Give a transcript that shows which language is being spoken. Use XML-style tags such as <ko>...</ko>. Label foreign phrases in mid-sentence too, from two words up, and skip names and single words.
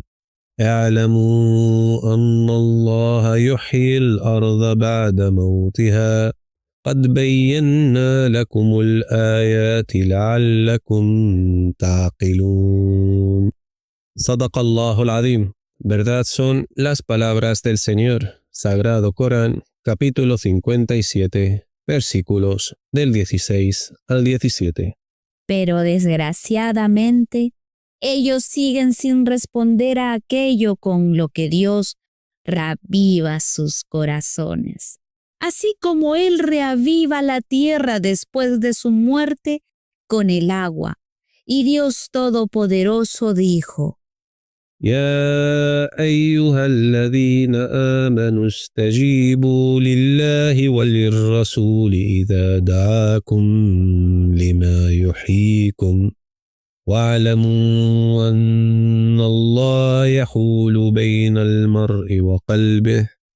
<ar>اعلموا أن الله يحيي الأرض بعد موتها قد بينا لكم الآيات لعلكم تعقلون. صدق الله العظيم.</ar> <es>Verdad son las palabras del Señor, Sagrado Corán, capítulo 57, versículos del 16 al 17. Pero desgraciadamente, ellos siguen sin responder a aquello con lo que Dios reaviva sus corazones. Así como Él reaviva la tierra después de su muerte con el agua. Y Dios Todopoderoso dijo:</es> <ar>يا أيها الذين آمنوا استجيبوا لله وللرسول إذا دعاكم لما يحييكم واعلموا أن الله يحول بين المرء وقلبه</ar>